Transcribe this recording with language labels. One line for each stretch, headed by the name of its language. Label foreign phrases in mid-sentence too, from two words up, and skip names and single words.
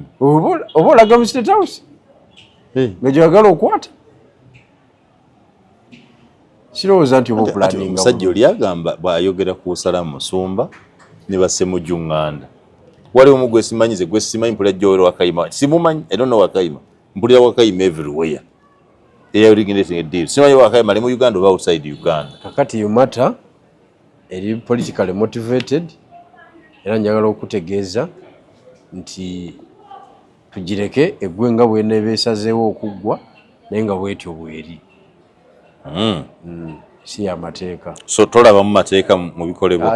Ganda: oba olaga mu State House nga gyagala okwata kirowooza nti oba opulaninga omusajja oli agamba bw'ayogera ku Salamu Musumba ne Bassemujju Nganda waliwo omu gwe simanyize gwe simanyi mpulira Joel Wakayima simumanyi
English: I don't know
Ganda: Wakayima mpulira Wakayima
English: everywhere originating a deal
Ganda: simanyi Wakayima ali mu Uganda oba outside Uganda kakati
English: you matter
Ganda: eri
English: politically motivated
Ganda: era njagala okutegeeza nti tugireke eggwe nga bw'eneeba esazeewo okuggwa naye nga bwetyo bweri si y'amateeka so tolaba mu mateeka mu bikolebwa